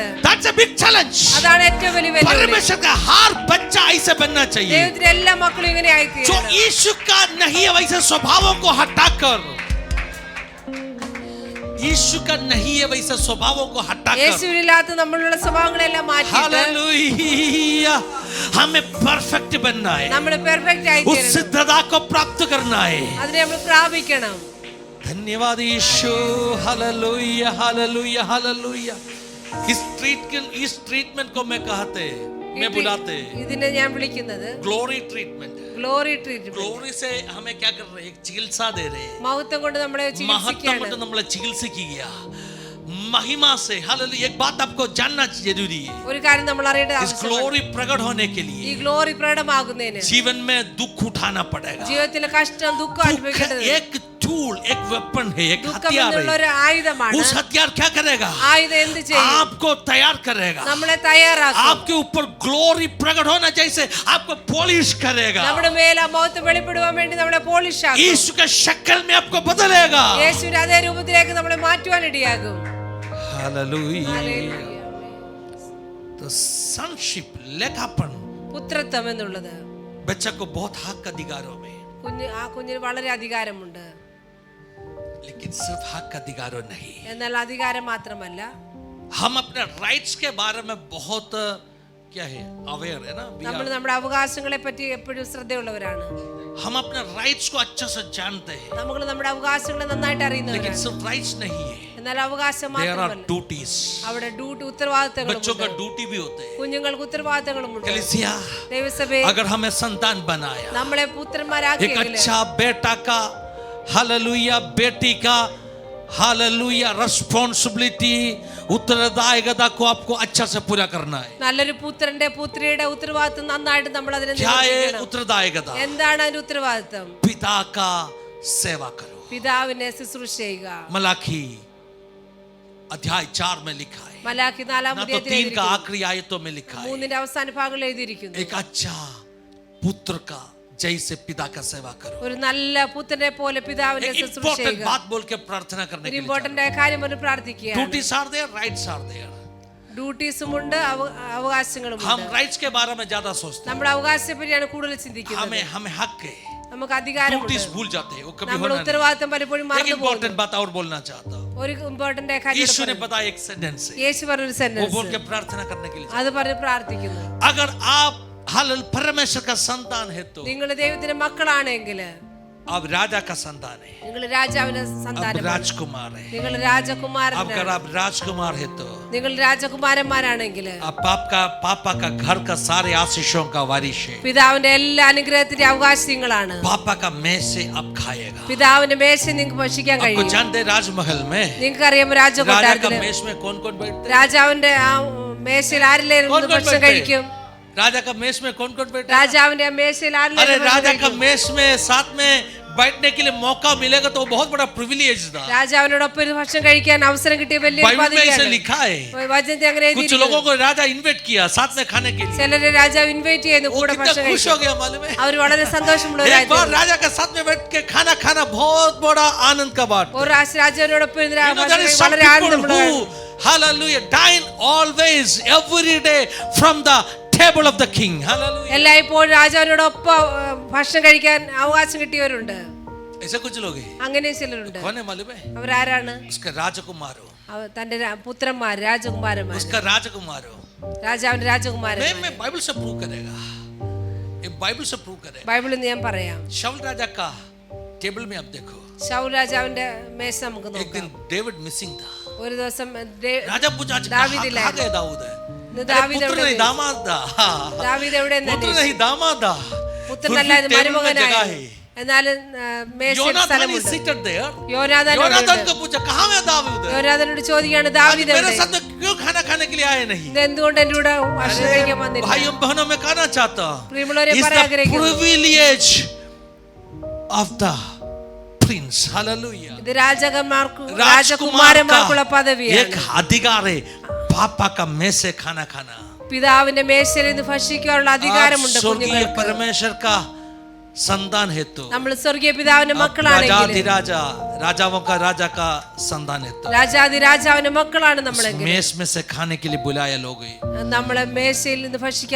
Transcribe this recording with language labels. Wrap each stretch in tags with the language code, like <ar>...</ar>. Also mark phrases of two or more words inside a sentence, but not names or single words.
<en>That's a big challenge.</en> <ml>അതാണ് ഏറ്റവും വലിയ വെല്ലുവിളി.</ml> <hi>परमेश्वर का हर बच्चा ऐसे बनना चाहिए.</hi> <ml>ദൈവത്തിന്റെ എല്ലാ മക്കളും ഇങ്ങനെ</ml> <hi>जो</hi> <ml>ആയിത്തീരണം.</ml> <hi>यीशु का नहीं है वैसे स्वभावों को हटाकर, यीशु का नहीं है वैसे स्वभावों को हटाकर,</hi> <ml>യേശുവില്ലാത്ത നമ്മളുള്ള സ്വഭാവങ്ങളെല്ലാം മാറ്റിയിട്ട്</ml> <hi>हालेलुया, हमें परफेक्ट बनना है.</hi> <ml>നമ്മൾ പെർഫെക്റ്റ് ആയി</ml> <hi>उस</hi> <ml>തീരണം.</ml> <hi>सिद्धता को प्राप्त करना है.</hi> <ml>അതിനെ നമ്മൾ പ്രാപിക്കണം.</ml> <hi>धन्यवाद यीशु. हालेलुया, हालेलुया, हालेलुया. इस ट्रीटमेंट को मैं कहते मैं बुलाते</hi> <ml>ഇതിനെ ഞാൻ വിളിക്കുന്നത്</ml> <en>glory treatment. glory treatment.</en> <hi>ग्लोरी से हमें क्या कर रहे हैं? एक चिकित्सा दे रहे हैं.</hi> <ml>മഹത്വം കൊണ്ട് നമ്മളെ</ml> <hi>महत्व</hi> <ml>ചികിത്സിക്കുകയാണ്. കൊണ്ട് നമ്മളെ ചികിത്സിക്കുക.</ml> <hi>महिमा से. हालेलुया. एक बात आपको जानना जरूरी है.</hi> <ml>ഒരു കാര്യം നമ്മൾ അറിയേണ്ടത്</ml> <hi>इस</hi> <ml>ആവശ്യമാണ്.</ml> <hi>ग्लोरी प्रकट होने के</hi> <ml>ഈ</ml> <hi>लिए</hi> <ml>ഗ്ലോറി പ്രകടമാകുന്നതിന്</ml> <hi>जीवन में दुख उठाना पड़ेगा.</hi> <ml>ജീവിതത്തിലെ കഷ്ടം ദുഃഖം</ml> <hi>दुख</hi> <ml>അനുഭവിക്കേണ്ടത്</ml> <hi>एक टूल, एक वेपन है, एक</hi> <ml>ദുഃഖം</ml> <hi>हथियार</hi> <ml>എന്നുള്ള</ml> <hi>है.</hi> <ml>ഒരു ആയുധമാണ്.</ml> <hi>उस हथियार क्या करेगा?</hi> <ml>ആയുധം എന്ത് ചെയ്യും?</ml> <hi>आपको तैयार करेगा.</hi> <ml>നമ്മളെ തയ്യാറാക്കും.</ml> <hi>आपके ऊपर ग्लोरी प्रकट होना जैसे आपको पॉलिश करेगा.</hi> <ml>നമ്മുടെ മേൽ ആ മഹത്വം വെളിപ്പെടുവാൻ വേണ്ടി നമ്മളെ പോളിഷ് ആക്കും.</ml> <hi>यीशु के शक्ल में आपको बदलेगा.</hi> <ml>യേശുവിന്റെ അതേ രൂപത്തിലേക്ക് നമ്മളെ മാറ്റുവാൻ ഇടയാകും.</ml> <hi>हालेलुया.</hi> <ml>ഹല്ലേലൂയ.</ml> <hi>तो sonship, लेखापन</hi> <ml>പുത്രത്വം എന്നുള്ളത്</ml> <hi>बच्चा को बहुत हक अधिकारों में,</hi> <ml>കുഞ്ഞിന് വളരെ അധികാരമുണ്ട്.</ml> <hi>लेकिन सिर्फ हक अधिकारों नहीं.</hi> <ml>എന്നാൽ അധികാരം മാത്രമല്ല,</ml> <hi>हम अपने राइट्स के बारे में बहुत क्या है अवेयर है ना.</hi> <ml>നമ്മൾ നമ്മുടെ അവകാശങ്ങളെ പറ്റി എപ്പോഴും ശ്രദ്ധയുള്ളവരാണ്.</ml> <hi>हम अपने राइट्स को अच्छा से जानते हैं.</hi> <ml>നമ്മൾ നമ്മുടെ അവകാശങ്ങളെ നന്നായിട്ട്</ml> <hi>लेकिन</hi> <ml>അറിയുന്നവരാണ്.</ml> <hi>सिर्फ राइट्स नहीं है.</hi> <ml>എന്നാൽ അവകാശം</ml> <en>There are</en> <ml>മാത്രമല്ല,</ml> <en>duties.</en> <ml>അവിടെ ഡ്യൂട്ടി</ml> <hi>बच्चों</hi> <ml>ഉത്തരവാദിത്തങ്ങളുമുണ്ട്.</ml> <hi>का ड्यूटी भी होते हैं.</hi> <ml>കുഞ്ഞുങ്ങൾക്ക് ഉത്തരവാദിത്തങ്ങളുമുണ്ട്.</ml> <hi>कलीसिया,</hi> <ml>ദൈവസഭയെ</ml> <hi>अगर हमें संतान बनाया,</hi> <ml>നമ്മളെ</ml> <hi>एक</hi> <ml>പുത്രന്മാരാക്കിയെങ്കിൽ</ml> <hi>अच्छा बेटा का, हालेलुया, बेटी का, हालेलुया, रिस्पांसिबिलिटी, उत्तरदायित्व को आपको अच्छा से पूरा करना है.</hi> <ml>നല്ലൊരു പുത്രന്റെ പുത്രിയുടെ ഉത്തരവാദിത്തം നന്നായിട്ട് നമ്മൾ അതിനെ</ml> <hi>क्या है</hi> <ml>നിർവഹിക്കണം.</ml> <hi>उत्तरदायित्व?</hi> <ml>എന്താണ് അതിന്റെ ഉത്തരവാദിത്തം?</ml> <hi>पिता का सेवा करो.</hi> <ml>പിതാവിനെ ശുശ്രൂഷ ചെയ്യുക.</ml> <hi>मलाकी अध्याय 4 में लिखा है.</hi> <ml>മലാക്കി 4-ാം</ml> <hi>ना तो</hi> <ml>അധ്യായത്തിൽ</ml> <hi>3 का</hi> <ml>എഴുതിയിരിക്കുന്നു.</ml> <hi>आखिरी आयतों में लिखा है.</hi> <ml>3-ന്റെ അവസാന ഭാഗങ്ങളിൽ എഴുതിയിരിക്കുന്നു.</ml> <hi>एक अच्छा पुत्र का जैसे पिता का सेवा करो.</hi> <ml>ഒരു നല്ല പുത്രനെ പോലെ പിതാവിനെ</ml> <hi>एक</hi> <ml>ശുശ്രൂഷ</ml> <hi>इंपॉर्टेंट</hi> <ml>ചെയ്യുക.</ml> <hi>बात बोल के प्रार्थना करने</hi> <ml>ഒരു</ml> <hi>के लिए</hi> <ml>ഇമ്പോർട്ടന്റ് ആയ കാര്യം പറഞ്ഞ് പ്രാർത്ഥിക്കുക.</ml> <en>duties are there, rights are there.</en> <ml>ഡ്യൂട്ടീസും ഉണ്ട്, അവകാശങ്ങളും</ml> <hi>हम</hi> <ml>ഉണ്ട്.</ml> <hi>राइट्स के बारे में ज्यादा सोचते हैं.</hi> <ml>നമ്മുടെ അവകാശത്തെ പറ്റിയാണ് കൂടുതൽ ചിന്തിക്കുന്നത്.</ml> <hi>हमें हक है,</hi> <ml>നമുക്ക് അധികാരമുണ്ട്.</ml> <hi>ड्यूटीज भूल जाते हैं. वो कभी</hi> <ml>നമ്മൾ</ml> <hi>होना नहीं.</hi> <ml>ഉത്തരവാദിത്തം പലപ്പോഴും</ml> <hi>एक</hi> <ml>മറന്നു</ml> <hi>इंपॉर्टेंट</hi> <ml>പോകുന്നു.</ml> <hi>बात और बोलना चाहता हूँ.</hi> <ml>ഒരു ഇമ്പോർട്ടന്റ് ആയ</ml> <hi>यीशु ने</hi> <ml>കാര്യം</ml> <hi>बताया एक सेंटेंस है,</hi> <ml>യേശു പറഞ്ഞൊരു</ml> <hi>वो बोल</hi> <ml>സെന്റൻസ്</ml> <hi>के प्रार्थना करने के लिए.</hi> <ml>അത് പറഞ്ഞ് പ്രാർത്ഥിക്കുന്നു.</ml> <hi>अगर आप हालेलुया परमेश्वर का संतान है तो</hi> <ml>നിങ്ങൾ ദൈവത്തിന്റെ മക്കളാണെങ്കിൽ,</ml> <hi>आप राजा का संतान है,</hi> <ml>നിങ്ങൾ രാജാവിന്റെ</ml> <hi>आप</hi> <ml>സന്താനമാണ്.</ml> <hi>राजकुमार है.</hi> <ml>നിങ്ങൾ</ml> <hi>अगर</hi> <ml>രാജകുമാരനാണ്.</ml> <hi>आप राजकुमार है तो</hi> <ml>നിങ്ങൾ രാജകുമാരന്മാരാണെങ്കിൽ</ml> <hi>आप पापा का घर का सारे आशीषों का वारिश है.</hi> <ml>പിതാവിന്റെ എല്ലാ അനുഗ്രഹത്തിന്റെ അവകാശങ്ങളാണ്.</ml> <hi>पापा का मेज से आप खाएगा.</hi> <ml>പിതാവിന്റെ മേശ നിങ്ങൾക്ക് ഭക്ഷിക്കാൻ</ml> <hi>आपको</hi> <ml>കഴിയും.</ml> <hi>जानते हैं राजमहल में</hi> <ml>നിങ്ങൾക്ക് അറിയാമോ</ml> <hi>राजा का</hi> <ml>രാജകൊട്ടാരത്തില്</ml> <hi>मेज में कौन कौन बैठते हैं?</hi> <ml>രാജാവിന്റെ ആ മേശയിൽ ആരിലായിരുന്നു</ml> <hi>कौन कौन</hi> <ml>ഭക്ഷണം</ml> <hi>बैठते</hi> <ml>കഴിക്കും?</ml> <hi>हैं? राजा का मेज में कौन कौन बैठते हैं?</hi> <ml>രാജാവിന്റെ ആ മേശയിൽ</ml> <hi>अरे</hi> <ml>ആരിലായിരുന്നു</ml> <hi>राजा</hi> <ml>ഭക്ഷണം</ml> <hi>का</hi> <ml>കഴിക്കും?</ml> <hi>मेज में साथ में बैठने के लिए मौका मिलेगा तो वो बहुत बड़ा प्रिविलेज था.</hi> <ml>രാജാവിനോടൊപ്പം ഒരു ഭക്ഷണം കഴിക്കാൻ അവസരം കിട്ടിയ വലിയ</ml> <hi>बाइबल में ऐसे लिखा है.</hi> <ml>വചനത്തിൽ അങ്ങനെ</ml> <hi>कुछ</hi> <ml>എഴുതിയിരിക്കുന്നു.</ml> <hi>लोगों को राजा इनवाइट किया साथ में खाने के लिए.</hi> <ml>ചിലരെ രാജാവ് ഇൻവൈറ്റ് ചെയ്യുന്നു</ml> <hi>वो</hi> <ml>കൂടെ</ml> <hi>कितना</hi> <ml>ഭക്ഷണം</ml> <hi>खुश हो</hi> <ml>കഴിക്കാൻ.</ml> <hi>गया मालूम है?</hi> <ml>അവർ വളരെ</ml> <hi>एक बार</hi> <ml>സന്തോഷമുള്ളവരായിരുന്നു.</ml> <hi>राजा के साथ में बैठ के खाना खाना बहुत बड़ा आनंद का बात.</hi> <ml>ഒരു രാജാവിനോടൊപ്പം ഇരുന്ന്</ml> <en>You know, there is</en> <ml>ഭക്ഷണം</ml> <en>some</en> <ml>വളരെ</ml> <en>people</en> <ml>ആനന്ദമുള്ളതാണ്.</ml> <en>who, hallelujah, dine always, every day from the table of the king. Hallelujah.</en> <ml>എല്ലായ്പ്പോഴും രാജാവിനോടൊപ്പം ഭക്ഷണം കഴിക്കാൻ അവകാശം കിട്ടിയവരുണ്ട്.</ml> <hi>ऐसे कुछ लोग हैं.</hi> <ml>അങ്ങനെ ചിലരുണ്ട്.</ml> <hi>कौन है मालूम है?</hi> <ml>അവരാരാണ്?</ml> <hi>उसका राजकुमार हो,</hi> <ml>തന്റെ പുത്രന്മാർ, രാജകുമാരന്മാർ.</ml> <hi>उसका राजकुमार हो.</hi> <ml>രാജാവിന്റെ രാജകുമാരൻ.</ml> <hi>मैं बाइबल से प्रूव करेगा, ये बाइबल से प्रूव करेगा.</hi> <ml>ബൈബിളിൽ നിന്ന് ഞാൻ പറയാം.</ml> <hi>शाऊल राजा का टेबल में आप देखो,</hi> <ml>ശൗൽ രാജാവിന്റെ മേശ നമുക്ക്</ml> <hi>एक दिन</hi> <ml>നോക്കാം.</ml> <hi>डेविड मिसिंग था.</hi> <ml>ഒരു ദിവസം</ml> <hi>राजा पूछा कहाँ गया दाऊद है?</hi> <ml>ദാവീദ്</ml> <hi>पुत्र नहीं दामाद था.</hi> <ml>ദാവീദ് എവിടെ?</ml> <hi>पुत्र नहीं दामाद था.</hi> <ml>പുത്രനല്ല, മരുമകനായി. എന്നാലും മേശയിൽ സ്ഥലമുണ്ട്. യോനാഥാൻ</ml> <hi>को पूछा कहाँ है दाऊद?</hi> <ml>യോനാഥാനോട് ചോദിക്കുകയാണ്, ദാവീദ്</ml> <hi>मेरे</hi> <ml>എവിടെ?</ml> <hi>साथ क्यों खाना खाने के लिए आए नहीं?</hi> <ml>എന്തുകൊണ്ട് എന്റെ കൂടെ ഭക്ഷണം കഴിക്കാൻ വന്നില്ല?</ml> <hi>भाइयों बहनों में कहना चाहता हूं,</hi> <ml>പ്രിയമുള്ളവരെ</ml> <en>it's</en> <ml>പറയാൻ</ml> <en>the</en> <ml>ആഗ്രഹിക്കുന്നു,</ml> <en>privilege of the prince. Hallelujah.</en> <ml>ഇത് രാജകുമാരന്മാർക്കുള്ള</ml> <hi>एक</hi> <ml>പദവിയാണ്.</ml> <hi>अधिकार है पापा का में से खाना खाना.</hi> <ml>പിതാവിന്റെ മേശയിൽ നിന്ന് ഭക്ഷിക്കാനുള്ള അധികാരമുണ്ട്</ml> <hi>स्वर्गीय</hi> <ml>കുഞ്ഞുങ്ങൾക്ക്.</ml> <hi>परमेश्वर का संतान है तो</hi> <ml>നമ്മൾ സ്വർഗീയ പിതാവിന്റെ മക്കളാണെങ്കിൽ,</ml> <hi>राजा राजाओं का राजा का संतान है तो</hi> <ml>രാജാതി രാജാവിന്റെ മക്കളാണ് നമ്മളെങ്കിൽ,</ml> <hi>मेस में से खाने के लिए बुलाया लोग.</hi> <ml>നമ്മളെ മേശയിൽ നിന്ന് ഭക്ഷിക്കാൻ</ml>